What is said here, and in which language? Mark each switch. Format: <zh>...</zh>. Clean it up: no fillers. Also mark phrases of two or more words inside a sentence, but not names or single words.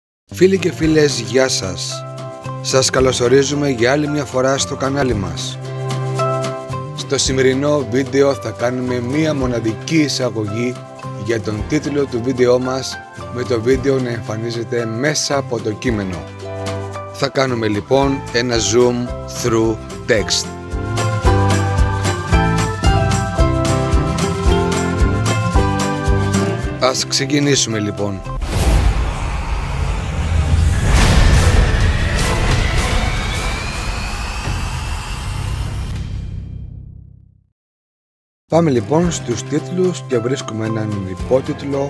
<el>Φίλοι και φίλες, γεια σας! Σας καλωσορίζουμε για άλλη μια φορά στο κανάλι μας. Στο σημερινό βίντεο θα κάνουμε μία μοναδική εισαγωγή για τον τίτλο του βίντεο μας, με το βίντεο να εμφανίζεται μέσα από το κείμενο. Θα κάνουμε λοιπόν ένα</el> <en>zoom through text.</en> <el>Ας ξεκινήσουμε λοιπόν. Πάμε λοιπόν στους τίτλους και βρίσκουμε έναν υπότιτλο.</el>